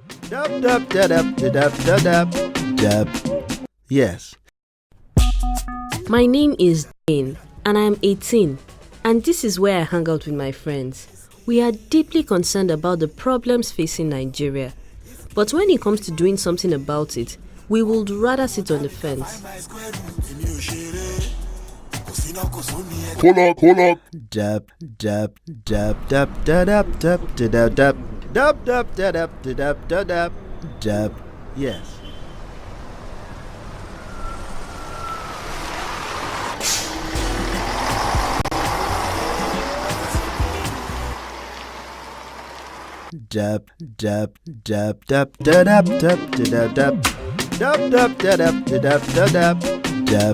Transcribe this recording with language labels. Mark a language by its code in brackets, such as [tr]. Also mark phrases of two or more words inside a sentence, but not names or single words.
[en] Dub, dub, da, dub, da, dub, da, dub, dub. Yes. My name is Jane, and I am 18, and this is where I hang out with my friends. We are deeply concerned about the problems facing Nigeria, but when it comes to doing something about it, we would rather sit on the fence. Hold up. Dub, dub, dub, dub, da, dub, dub, da, dub, dub. Dub, dub, da, dub, da, dub, da, dub, dub. Yes. Dub, dub, dub, dub, da, dub, dub, da, dub, dub. Dub, dub, da, dub, da, dub, da, dub, dub.